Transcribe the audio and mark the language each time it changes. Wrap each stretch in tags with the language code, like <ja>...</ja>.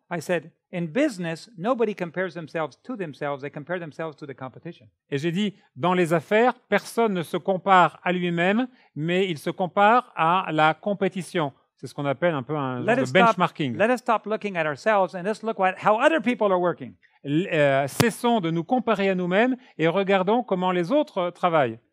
<en>I said, in business, nobody compares themselves to themselves. They compare themselves to the competition.</en> <fr>et j'ai dit, dans les affaires, personne ne se compare à lui-même, mais il se compare à la compétition. C'est ce qu'on appelle un peu un genre de benchmarking.</fr> <en>Let us stop looking at ourselves and let's look at how other people are working.</en> <fr>Cessons de nous comparer à nous-mêmes et regardons comment les autres travaillent.</fr>